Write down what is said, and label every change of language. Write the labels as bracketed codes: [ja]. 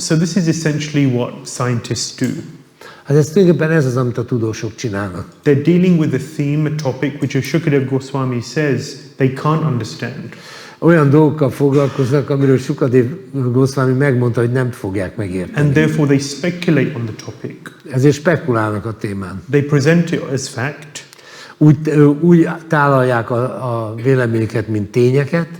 [en] So this is essentially what scientists do. [hu] Hát ez tulajdonképpen ez az, amit a tudósok csinálnak. [en] They're dealing with a theme, a topic which, as Shukadev Goswami says, they can't understand. [hu] Olyan dolgokkal foglalkoznak, amiről Shukadev Goswami megmondta, hogy nem fogják megérteni. [en] And therefore they speculate on the topic. [hu] Ezért spekulálnak a témán. [en] They present it as fact. [hu] Úgy tálalják a véleményeket, mint tényeket.